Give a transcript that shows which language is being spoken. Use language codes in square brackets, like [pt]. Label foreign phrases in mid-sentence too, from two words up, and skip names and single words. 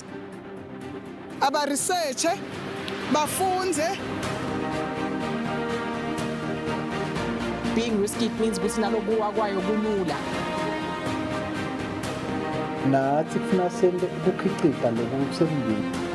[ss] aba research bafunze. [en] Being risky means [ss] ukuthi nalokuwa kwayo kulula. Nathi kufuna sente ukukhicita lokusembili.